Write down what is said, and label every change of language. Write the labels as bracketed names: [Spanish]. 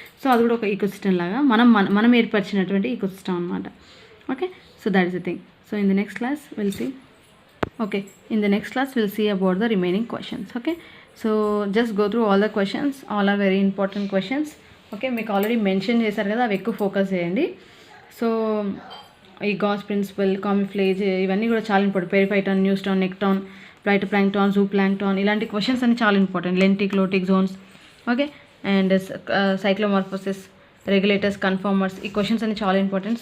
[Telugu] So అది కూడా ఒక ఈకోసిస్టమ్ లాగా మనం ఏర్పరిచినటువంటి ఈకోసిస్టమ్ అనమాట. [English] Okay, so that is the thing. So in the next class will see. Okay, in the next class we'll see about the remaining questions. Okay, so just go through all the questions, all are very important questions. [Telugu] Okay, మీకు already mention చేశారు కదా, అవి ఎక్కువ focus చేయండి. So ఈ gas principal, కామిఫ్లేజ్, ఇవన్నీ కూడా చాలా ఇంపార్టెంట్. పెరిఫైటాన్, న్యూస్టాన్, నెక్టాన్, ఫైటోప్లాంక్టాన్, జూప్లాంక్టాన్, ఇలాంటి క్వశ్చన్స్ అన్ని చాలా important. Lentic, lotic Jones, okay, and సైక్లోమార్ఫోసిస్, regulators, కన్ఫార్మర్స్, ఈ క్వశ్చన్స్ అన్ని చాలా ఇంపార్టెంట్.